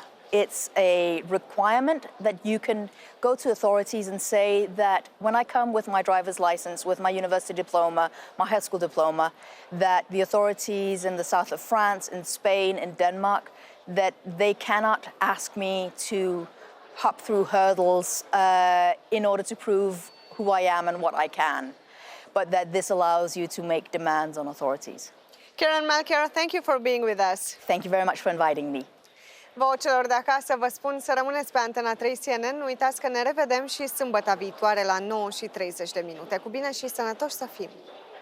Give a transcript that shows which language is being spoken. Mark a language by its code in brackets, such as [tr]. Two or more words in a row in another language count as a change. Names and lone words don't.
[en] It's a requirement that you can go to authorities and say that when I come with my driver's license, with my university diploma, my high school diploma, that the authorities in the south of France, in Spain, in Denmark, that they cannot ask me to hop through hurdles in order to prove who I am and what I can, but that this allows you to make demands on authorities. Karen Melchior, thank you for being with us. Thank you very much for inviting me. [ro] Vouă celor de acasă vă spun să rămâneți pe Antena 3 CNN. Nu uitați că ne revedem și sâmbătă viitoare la 9:30. Cu bine și sănătoși să fim!